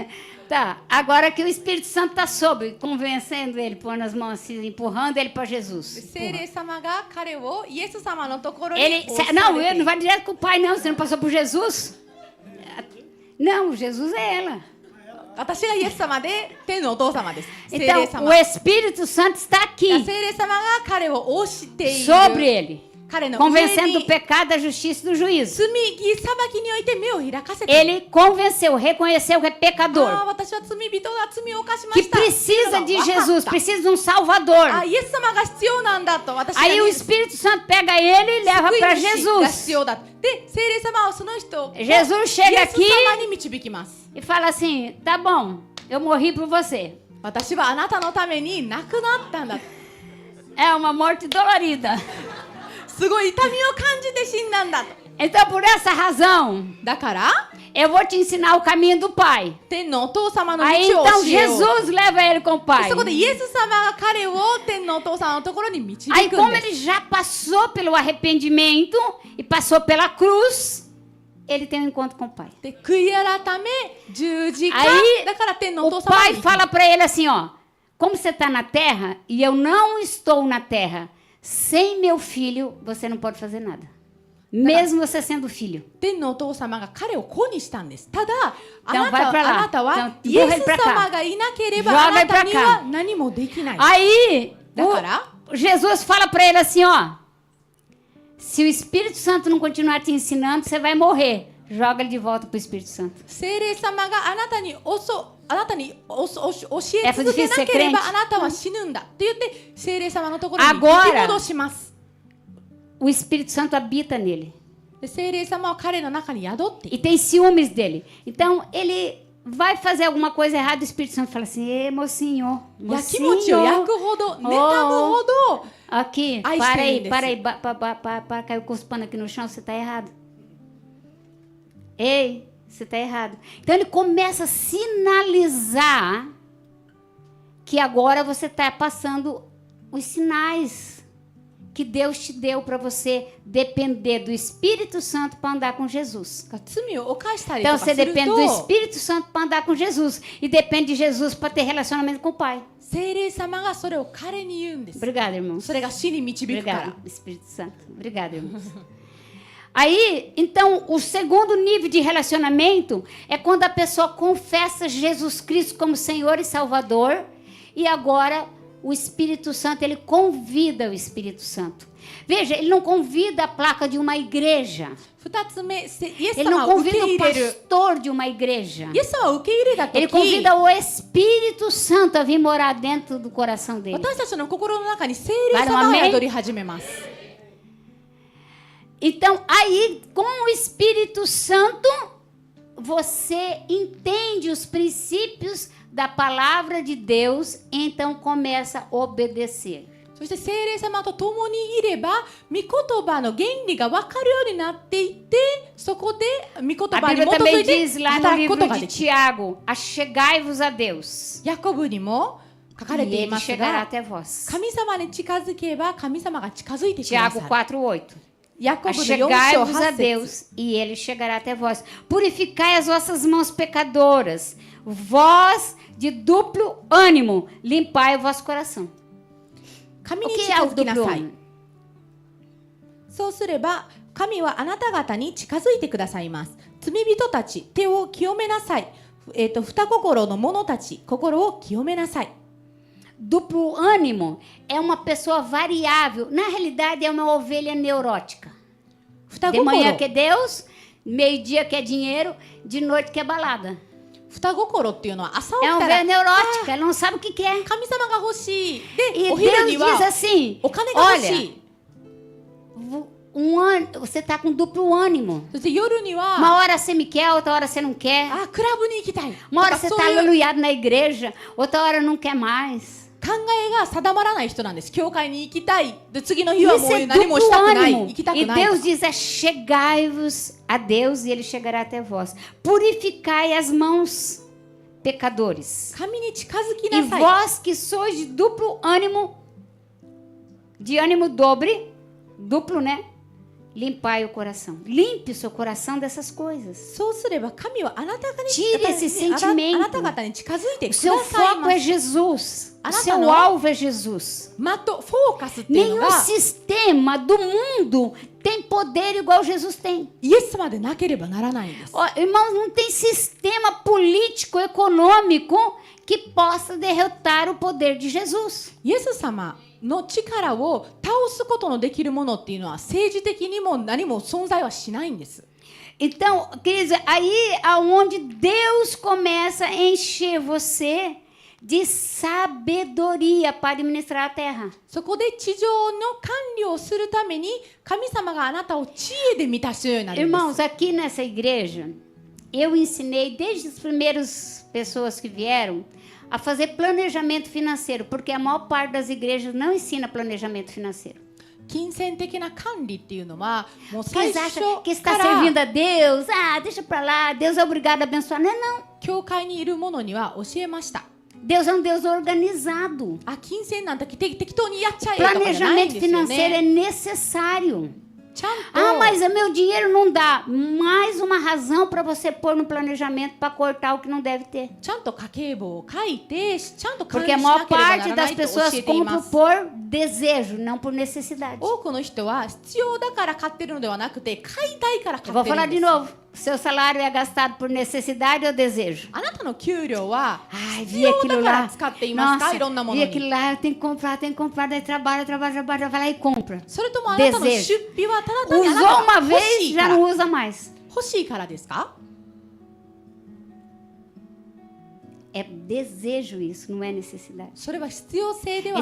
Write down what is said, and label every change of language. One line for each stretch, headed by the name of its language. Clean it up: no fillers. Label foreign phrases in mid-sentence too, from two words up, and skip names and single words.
Portuguese: Tá, agora que o Espírito Santo está sobre, convencendo ele, pondo as mãos assim, empurrando ele para Jesus.
Japanese: 聖霊様が彼をイエス様のところに
Portuguese: Ele,
Japanese: 押さ
Portuguese: não,
Japanese: れて
Portuguese: ele não vai direto com o pai, não. Você não passou por Jesus? Não, Jesus é ela.
Japanese: 私がイエス様で天のお父様です。聖霊
Portuguese: Então,
Japanese: 様。
Portuguese: o Espírito Santo está aqui,
Japanese: 聖霊様が彼を押している。
Portuguese: sobre ele,
Japanese: 彼の上
Portuguese: convencendo
Japanese: に
Portuguese: do pecado, da justiça e do juízo.
Japanese: 罪義裁きにおいて目を開かせて。
Portuguese: Ele convenceu, reconheceu que é
Japanese: ああ、
Portuguese: pecador,
Japanese: 私は罪人だ、罪を犯しま
Portuguese: que
Japanese: した。
Portuguese: precisa de
Japanese: わかった
Portuguese: Jesus, precisa de um Salvador.
Japanese: あ、イエス様が必要なんだと私が
Portuguese: Aí o Espírito Santo pega ele e leva
Japanese: 救い
Portuguese: para
Japanese: 主が
Portuguese: Jesus.
Japanese: 必要だ。で、聖霊様はその人を
Portuguese: Jesus
Japanese: イ
Portuguese: chega
Japanese: エス
Portuguese: aqui
Japanese: 様に導きます。
Portuguese: e fala assim: tá bom, eu morri por você.
Japanese: 私はあなたのために亡くなったんだ。
Portuguese: É uma morte dolorida.
Japanese: すごい痛みを感じて死んだんだと。
Portuguese: Então, por essa razão,
Japanese: だから
Portuguese: eu vou te ensinar o caminho do Pai.
Japanese: 天のお父様の
Portuguese: Aí
Japanese: 道を
Portuguese: então
Japanese: 教えよう。
Portuguese: Jesus leva ele com o Pai.
Japanese: そこでイエス様が彼を天のお父様のところに導
Portuguese: Aí,
Japanese: くん
Portuguese: como
Japanese: です。
Portuguese: ele já passou pelo arrependimento e passou pela cruz, ele tem um encontro com o Pai.
Japanese: で、悔い改め十字架
Portuguese: Aí
Japanese: だから天のお
Portuguese: o
Japanese: 父様
Portuguese: Pai
Japanese: に
Portuguese: fala para ele assim, ó: como você está na terra e eu não estou na terra, sem meu filho você não pode fazer nada. Mesmo você sendo filho.
Japanese: 天のお父様が彼を子にしたんです。ただ、あ
Portuguese: Então
Japanese: な
Portuguese: vai
Japanese: た
Portuguese: pra
Japanese: は
Portuguese: lá.
Japanese: あなたは
Portuguese: Então,
Japanese: イエ
Portuguese: empurra ele
Japanese: ス
Portuguese: pra cá.
Japanese: 様がいなければ
Portuguese: Joga
Japanese: あな
Portuguese: ele
Japanese: た
Portuguese: pra
Japanese: に
Portuguese: cá.
Japanese: は何もできない。
Portuguese: Aí Da cara? Jesus fala para ele assim, ó: se o Espírito Santo não continuar te ensinando, você vai morrer. Joga ele de volta pro Espírito Santo.
Japanese: 聖霊様があなたに教え
Portuguese: É
Japanese: 続け
Portuguese: difícil
Japanese: な
Portuguese: ser
Japanese: ければ
Portuguese: crente.
Japanese: あなたは死ぬんだって言って聖霊様のところに引
Portuguese: Agora
Japanese: き戻します。
Portuguese: O Espírito Santo habita nele
Japanese: で聖霊様は彼の中に宿ってい
Portuguese: e tem ciúmes dele. Então ele vai fazer alguma coisa errada, o Espírito Santo fala assim: "Ei, mocinho,
Japanese: る。やきもちを焼
Portuguese: mocinho,
Japanese: くほど、妬むほど
Portuguese: aqui, Ai, para aí, estende para aí, desse. para, caiu cuspando aqui no chão, você está errado. Ei, você está errado." Então ele começa a sinalizar que agora você está passando os sinais que Deus te deu para você depender do Espírito Santo para andar com Jesus.
Japanese: 罪を犯したりと
Portuguese: Então
Japanese: か
Portuguese: você
Japanese: する
Portuguese: depende do
Japanese: と
Portuguese: Espírito Santo para andar com Jesus e depende de Jesus para ter relacionamento com o Pai.
Japanese: 聖霊様がそれを彼に言うんです。
Portuguese: Obrigada, irmãos.
Japanese: それが死に導くから
Portuguese: Obrigada, Espírito Santo. Obrigada, irmãos. Aí, então, o segundo nível de relacionamento é quando a pessoa confessa Jesus Cristo como Senhor e Salvador e agora o Espírito Santo, ele convida o Espírito Santo. Veja, ele não convida a placa de uma igreja.
Japanese: 二つ目、イエス
Portuguese: Ele
Japanese: 様
Portuguese: não
Japanese: を受け
Portuguese: convida
Japanese: 入
Portuguese: o
Japanese: れる。
Portuguese: pastor de uma igreja.
Japanese: イエス様を受け入れたと
Portuguese: Ele
Japanese: き、
Portuguese: convida o Espírito Santo a vir morar dentro do coração dele.
Japanese: 私たちの心の中に聖霊様が宿り始めます。
Portuguese: Então, aí, com o Espírito Santo, você entende os princípios da palavra de Deus, então começa a obedecer.
Japanese: そして聖霊様と共にいれば、御言葉の原理が分かるようになっていって、そこで御言
Portuguese: A
Japanese: 葉に
Portuguese: Bíblia
Japanese: 基づ
Portuguese: também
Japanese: いて
Portuguese: diz lá no
Japanese: 働くこ
Portuguese: livro
Japanese: とが
Portuguese: de
Japanese: できる。
Portuguese: Tiago: achegai-vos a Deus,
Japanese: ヤコブにも書かれ
Portuguese: e
Japanese: てい
Portuguese: ele
Japanese: ます
Portuguese: chegará
Japanese: が、
Portuguese: até vós.
Japanese: 神様に近づけば神様が近づいてくだ
Portuguese: Tiago
Japanese: さる。
Portuguese: 4:8.
Japanese: ヤコブの4章
Portuguese: Achegai-vos a
Japanese: 8節
Portuguese: Deus, e ele chegará até vós. Purificai as vossas mãos pecadoras, vós de duplo ânimo, limpai o vosso coração.
Japanese: 神
Portuguese: O
Japanese: に
Portuguese: que
Japanese: 近
Portuguese: é o
Japanese: づきな
Portuguese: duplo
Japanese: さい。
Portuguese: ânimo?
Japanese: そうすれば神はあなた方に近づいてくださいます。罪人たち、手を清めなさい。二心の者たち、心を清めなさい。
Portuguese: Duplo ânimo é uma pessoa variável. Na realidade, é uma ovelha neurótica.
Japanese: 二
Portuguese: De manhã
Japanese: 心
Portuguese: que é Deus, Meio-dia quer dinheiro, de noite quer balada.
Japanese: 双心っていうのは朝起
Portuguese: É
Japanese: き
Portuguese: uma
Japanese: た
Portuguese: velha
Japanese: ら
Portuguese: neurótica, ela não sabe o que quer.
Japanese: 神様が欲しいで
Portuguese: E
Japanese: お昼
Portuguese: Deus
Japanese: に
Portuguese: diz
Japanese: は
Portuguese: assim:
Japanese: お金が欲し
Portuguese: olha,
Japanese: い
Portuguese: você está com duplo ânimo.
Japanese: そして夜には
Portuguese: Uma hora você me quer, outra hora você não quer.
Japanese: あクラブに行きたい
Portuguese: Uma hora
Japanese: と
Portuguese: você
Japanese: か
Portuguese: está
Japanese: そういう
Portuguese: aleluiado na igreja, outra hora não quer mais.
Japanese: 考えが定まらない人なんです。教会に行きたいで次の日は
Portuguese: Isso
Japanese: もう
Portuguese: é
Japanese: 何も
Portuguese: duplo
Japanese: したくない
Portuguese: ânimo.
Japanese: 行きたく
Portuguese: E
Japanese: ないと
Portuguese: Deus
Japanese: か
Portuguese: diz: chegai-vos a Deus e Ele chegará até vós. Purificai as mãos, pecadores.
Japanese: 神に近づき
Portuguese: E
Japanese: なさい
Portuguese: vós que sois de duplo ânimo, de ânimo dobre, duplo, né? Limpai o coração. Limpe o seu coração dessas coisas.
Japanese: そうすれば神はあなた方に
Portuguese: Tire esse
Japanese: あな
Portuguese: sentimento.
Japanese: あなた方に近づいて
Portuguese: O
Japanese: くだ
Portuguese: seu
Japanese: さい
Portuguese: foco
Japanese: ま
Portuguese: é
Japanese: す
Portuguese: Jesus. O
Japanese: Anata
Portuguese: seu
Japanese: no-
Portuguese: alvo é Jesus.
Japanese: フォーカスっていうの
Portuguese: Nenhum
Japanese: が
Portuguese: sistema do mundo tem poder igual Jesus tem.
Japanese: イエス様でなければならないんです。
Portuguese: Ó, irmãos, não tem sistema político, econômico que possa derrotar o poder de Jesus.
Japanese: イエス様の力を倒すことのできるものっていうのは政治的にも何も存在はしないんです。
Portuguese: Então, queridos, aí aonde Deus começa a encher você de sabedoria para administrar a terra.
Japanese: そこで地上の管理をするために神様があなたを知恵で満たすようになるんです。
Portuguese: Irmãos, aqui nessa igreja, eu ensinei desde as primeiras pessoas que vieram a fazer planejamento financeiro, porque a maior parte das igrejas não ensina planejamento financeiro.
Japanese: 金銭的な管理っていうのはもう
Portuguese: Porque
Japanese: 最
Portuguese: eles
Japanese: 初
Portuguese: acham que
Japanese: か
Portuguese: está
Japanese: ら
Portuguese: servindo a Deus. Ah, deixa pra lá. Deus é obrigado a abençoar. Não é não.
Japanese: 教会にいる者には教えました。
Portuguese: Deus é um Deus organizado.
Japanese: あ、金銭なんて適当にやっちゃえとかじゃないん
Portuguese: Planejamento
Japanese: ですよ
Portuguese: financeiro é
Japanese: ね。
Portuguese: necessário.
Japanese: ちゃん
Portuguese: Ah,
Japanese: と
Portuguese: mas o meu dinheiro não dá. Mais uma razão para você pôr no planejamento para cortar o que não deve ter.
Japanese: ちゃんと家計簿を書いてちゃんと管
Portuguese: Porque
Japanese: 理
Portuguese: a
Japanese: しな
Portuguese: maior
Japanese: ければな
Portuguese: parte
Japanese: らな
Portuguese: das
Japanese: いと教
Portuguese: pessoas
Japanese: えていま
Portuguese: compram
Japanese: す。
Portuguese: por desejo, não por necessidade.
Japanese: 多くの人は必要だから買ってるのではなくて買いたいから買
Portuguese: Eu
Japanese: って
Portuguese: vou
Japanese: る
Portuguese: falar
Japanese: ん
Portuguese: de
Japanese: です。
Portuguese: novo. Seu salário é gastado por necessidade ou desejo?
Japanese: あなたの給料は
Portuguese: Ai,
Japanese: 必
Portuguese: vi
Japanese: 要
Portuguese: aquilo
Japanese: だから
Portuguese: lá.
Japanese: 使っていますか？いろんなも
Portuguese: Nossa,
Japanese: の
Portuguese: vi aquilo
Japanese: に。
Portuguese: lá. Tem que comprar, daí trabalha, vai lá e compra.
Japanese: それともあなたの
Portuguese: Desejo.
Japanese: 出費はただ単にあな
Portuguese: Usou
Japanese: た
Portuguese: uma
Japanese: が欲
Portuguese: vez,
Japanese: しいか
Portuguese: já
Japanese: ら
Portuguese: não usa mais.
Japanese: 欲しいからですか？
Portuguese: É desejo isso, não é necessidade.
Japanese: それは必要性では